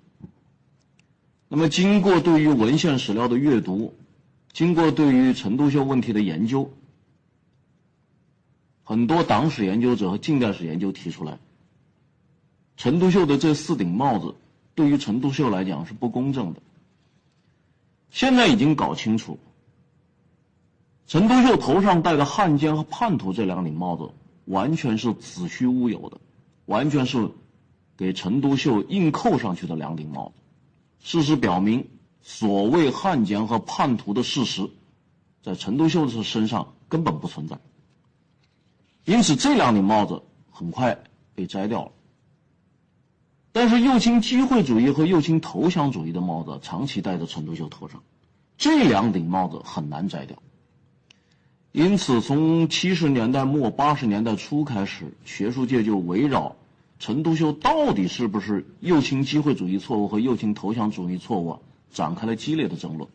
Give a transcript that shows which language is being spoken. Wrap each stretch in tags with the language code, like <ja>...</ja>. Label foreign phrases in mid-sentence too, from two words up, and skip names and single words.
<zh>那麼經過對於文獻史料的閱讀，經過对於陳獨秀問題的研究，很多黨史研究者和近代史研究提出来，陈獨秀的這四頂帽子對於陈獨秀來講是不公正的。現在已經搞清楚，陳獨秀頭上戴的汉奸和叛徒這兩頂帽子完全是子虛烏有的，完全是給陳獨秀硬扣上去的两頂帽子。事實表明，所謂漢奸和叛徒的事實在陳獨秀的身上根本不存在，因此這两頂帽子很快被摘掉了。但是右倾机会主義和右傾投降主義的帽子長期戴在陳獨秀頭上，這兩頂帽子很難摘掉。因此從70年代末80年代初開始，學術界就圍繞陳獨秀到底是不是右傾機會主義錯誤和右傾投降主義錯誤展開了激烈的爭論。</zh>